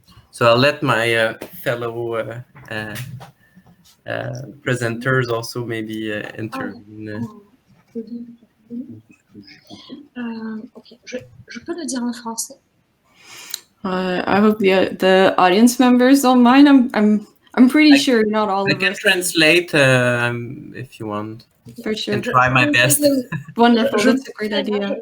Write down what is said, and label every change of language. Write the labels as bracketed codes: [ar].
[en] So I'll let my fellow presenters also maybe intervene. [fr] Ok, je peux le dire en français. [en] I hope the audience members don't mind. I'm pretty sure not all of us. I can translate if you want. For sure. I can try my best. Wonderful, that's a great idea.